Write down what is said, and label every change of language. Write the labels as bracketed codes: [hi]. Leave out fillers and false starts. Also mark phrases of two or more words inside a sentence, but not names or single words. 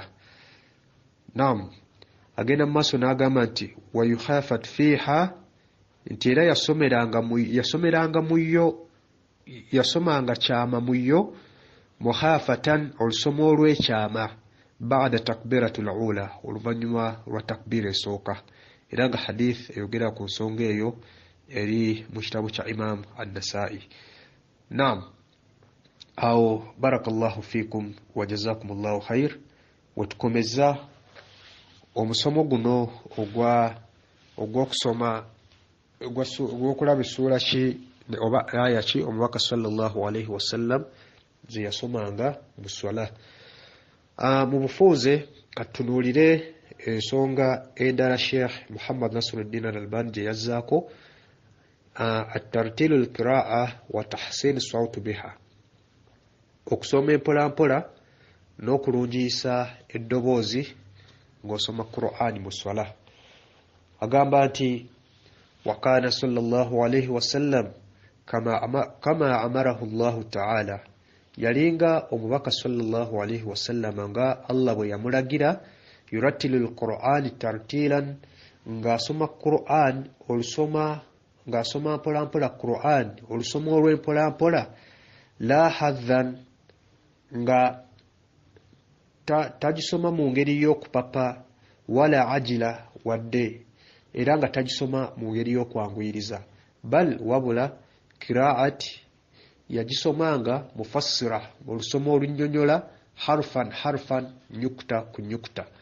[lg] Naam, agenda mu maaso n'agamba nti [ar] ويخافت فيها, [lg] nti era yasomanga kyama mu yo mukhafatan, olusoma olw'ekyama [ar] بعد تكبيرة الأولى, [lg] oluvannyuma lwa takbira esooka, era nga hadith eyogera ku nsonga eyo eri mu kitabo kya Imam An-Nasa'i. [ar] Naam, awo بارك الله فيكم وجزاكم الله خيرا. [lg] Wetukomeza omusomo guno ogw'okusoma ogw'okulaba essuula ki oba aya ki omubaka [ar] صلى الله عليه وسلم [lg] ze yasomanga mu swala. Mu bufuuze katunuulire ensonga endala Sheikh Muhammad Nasiruddin al-Albani gye yazzaako, [ar] الترتيل القراءة وتحسين الصوت بها, [lg] okusoma empolampola n'okulungiisa eddoboozi ng'osoma Qur'ani mu swala. Agamba nti [ar] وكان صلى الله عليه وسلم كما أمره الله تعالى, [lg] yalinga omubaka [ar] صلى الله عليه وسلم [lg] nga Allah bwe yamulagira, [ar] يرتل القرآن ترتيلا, [lg] ng'asoma Qur'an ng'asoma mpolampola Qur'an olusoma olw'empolampola, [ar] لا هذا, [lg] nga tagisoma mu ngeri y'okupapa, [ar] ولا عجلا, [lg] wadde era nga tagisoma mu ngeri y'okwanguyiriza, bal wabula kiraati yagisomanga mufassira, olusoma olunnyonnyola harfan nyukuta ku nyukuta,